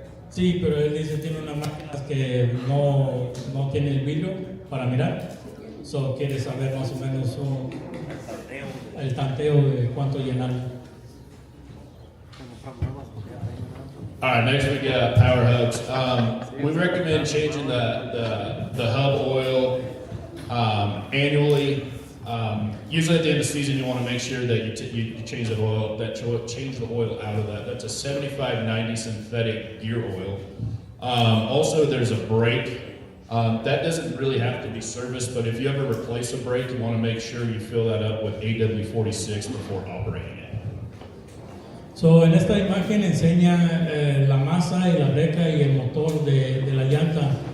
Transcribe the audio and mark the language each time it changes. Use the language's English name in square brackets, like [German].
[Spanish] Sí, pero él dice tiene unas máquinas que no tiene el vidrio para mirar. So quiere saber más o menos el tanteo de cuánto llenar. [English] All right, next we got power hubs. We recommend changing the hub oil annually. Usually at the end of the season, you want to make sure that you change the oil, change the oil out of that. That's a 75-90 synthetic gear oil. Also, there's a brake. That doesn't really have to be serviced, but if you ever replace a brake, you want to make sure you fill that up with AW46 before operating it. [Spanish] So, en esta imagen enseña la masa y la breca y el motor de la llanta.